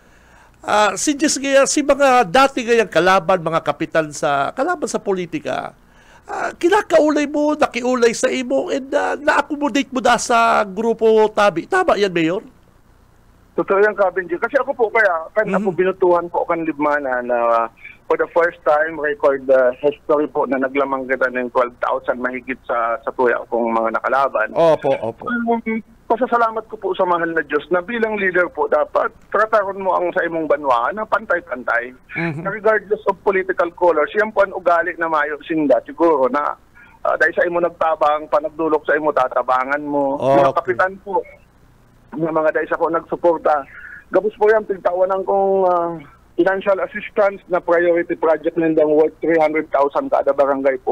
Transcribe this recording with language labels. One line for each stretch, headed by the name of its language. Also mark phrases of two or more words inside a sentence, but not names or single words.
Bikol: Si Jess kaya, si mga dati kayang kalaban, mga kapitan kalaban sa politika, kinakaulay mo, nakiulay sa imo, and na-accommodate mo da sa grupo tabi.
Filipino: Tama yan, Mayor?
Bikol: Totoo yan, Kabinji. Kasi ako po ako binutuhan po kan Libmanan na
English: for the first time, record history
Bikol: po na naglamang kita ng 12,000 mahigit sa tuya kong mga nakalaban. Opo. Pasasalamat ko po sa mahal na Diyos na bilang leader po dapat trataron mo ang sa imong banwaan na pantay-pantay.
English: Na regardless of political color,
Bikol: siyang po ang ugali na mayo sinda siguro na dahil sa imo nagtabang, panagdulok sa imo tatabangan mo. Mga kapitan po, mga dahil sa ko nagsuporta. Gabos po yan, tigtawanan kong
English: financial assistance
Bikol: na
English: priority project
Bikol: nindang worth 300,000 kada barangay po.